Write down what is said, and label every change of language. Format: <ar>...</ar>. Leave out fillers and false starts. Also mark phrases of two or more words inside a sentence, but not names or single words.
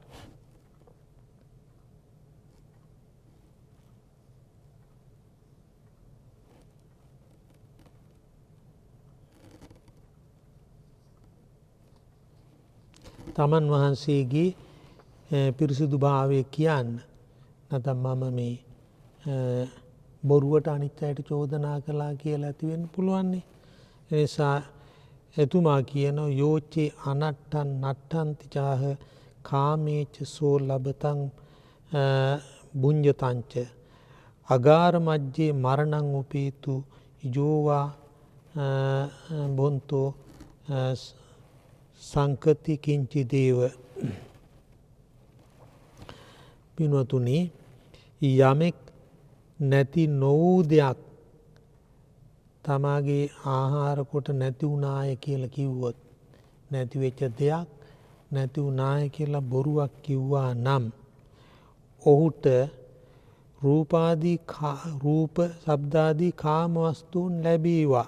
<si>තමන් වහන්සේගේ පිරිසිදු භාවය කියන්න. නැත්නම් මම මේ බොරුවට අනිත් අයට චෝදනා කළා කියලා ඇති වෙන්න පුළුවන්නේ.</si> <pi>ඒ නිසා එතුමා කියනවා යෝචේ අනට්ඨන් නට්ඨන්ති චාහ කාමේච සෝ ලබතං බුඤ්ජතංච අගාර මජ්ජේ මරණං උපේතු යෝවා බොන්තෝ සංකති කිංචි දේව.</pi> <si>පින්වතුනි, යමෙක් නැති නොවූ දෙයක් තමාගේ ආහාර කොට නැති වුණාය කියලා කිව්වොත්, නැතිවෙච්ච දෙයක් නැති වුණාය කියලා බොරුවක් කිව්වා නම් ඔහුට රූප ශබ්දාදී කාම වස්තුන් ලැබේවා.</si>